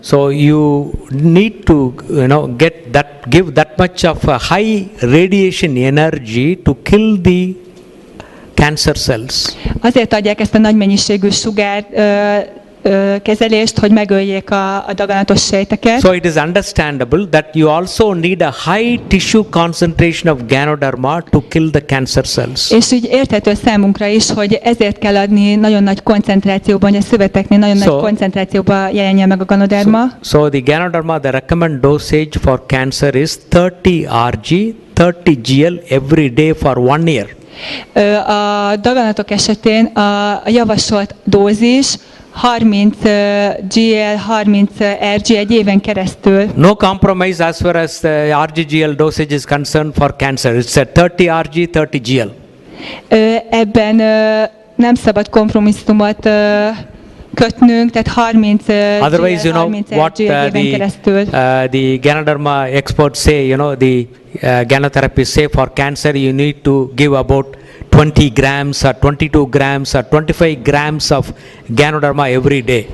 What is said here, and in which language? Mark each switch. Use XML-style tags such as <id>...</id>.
<en>So you need to give that much of a high radiation energy to kill the cancer cells.</en> <hu>Azért adják ezt a nagy mennyiségű sugár kezelést, hogy megöljék a daganatos sejteket.</hu> <en>So it is understandable that you also need a high tissue concentration of Ganoderma to kill the cancer cells.</en> <hu>És így érthető számunkra is, hogy ezért kell adni nagyon nagy koncentrációban, hogy a szöveteknél nagyon nagy koncentrációban jelenjen meg a Ganoderma.</hu> <en>So the Ganoderma, the recommended dosage for cancer is 30 Rg, 30 GL every day for 1 year.</en> <hu>A daganatok esetén a javasolt dózis 30 GL, 30 Rg egy éven keresztül.</hu> <en>No compromise as far as the RG-GL dosage is concerned for cancer. It's a 30 Rg, 30 GL.</en> <hu>Ebben nem szabad kompromisszumot kötnünk, tehát 30</hu> <en>Otherwise,</en> <hu>GL, 30</hu> <en>what</en> <hu>Rg egy éven keresztül.</hu> <en>the Ganoderma experts say, the ganotherapists say for cancer you need to give about 20 grams or 22 grams or 25 grams of Ganoderma every day.</en>